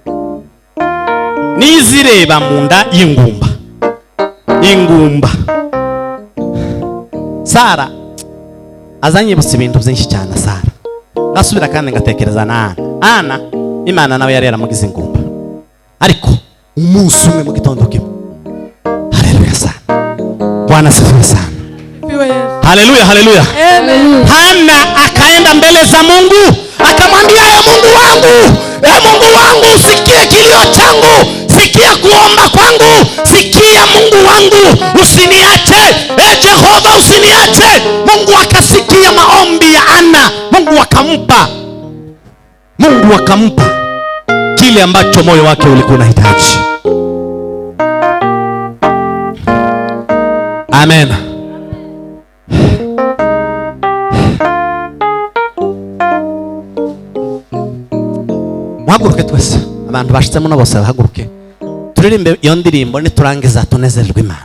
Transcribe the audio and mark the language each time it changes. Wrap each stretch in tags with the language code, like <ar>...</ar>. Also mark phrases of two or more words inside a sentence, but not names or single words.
<rw>Nizireba mu nda y'ingumba, ingumba. Sara azanyibutsa ibintu byinshi cyane. Sara nasubira kandi ngatekereza na Ana. Imana nawe yari yaramugize ingumba, ariko umunsi umwe mu gitondo kimwe.</rw> <sw>Haleluya sana, Bwana asifiwe sana. Haleluya, haleluya. Hana akaenda mbele za Mungu akamwambia, Mungu wangu, sikia kilio changu, sikia kuomba kwangu, sikia Mungu wangu, usiniache, Jehova usiniache. Mungu akasikia maombi ya Ana, Mungu akampa kile ambacho moyo wake ulikuwa unahitaji. Amen.</sw> <rw>Muhaguruke twese, abantu bashitsemo no bose bahaguruke, turirimbe iyo ndirimbo, niturangiza tunezererwe Imana.</rw>